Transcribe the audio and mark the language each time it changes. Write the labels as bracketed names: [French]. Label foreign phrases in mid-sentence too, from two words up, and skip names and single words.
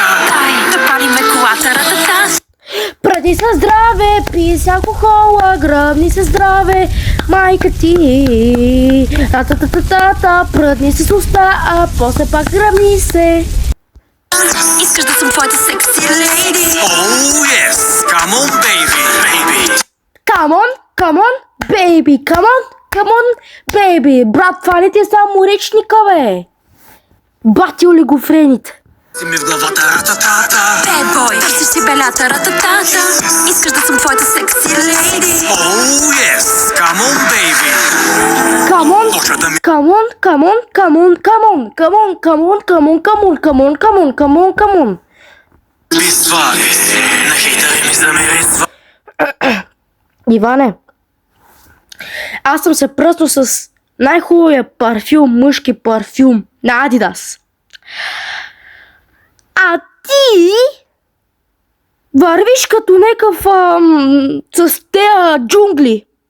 [Bulgarian] Дай да палиме колата, ратата. Пръдни се здраве, пи си алкохола, гръбни се здраве, майка ти. Та-та-та-та-та, пръдни се с уста, а после пак гръбни се. Искаш да съм твоята [English] sexy lady. Oh yes, come on baby, baby. Come on, baby, come on, baby. [Bulgarian] Брат, това не ти е само речника, бе. Бати олигофрените. Си ми в главата рататата. [English] Bad boy, [Bulgarian] търсиш си белята рататата. Искаш да съм твоята [English] sexy lady. Oh yes, come on baby. Come on, [Bulgarian] Почва да ми [English] come on, come on, come on, come on, come on, come on, come on, come on, come on, come on, come on, come on. [Bulgarian] писва. На хейтъри ми замирисва. Иване, аз съм се пръснал с най-хубавия парфюм, мъжки парфюм на Адидас. А ти вървиш като некъв с тея джунгли.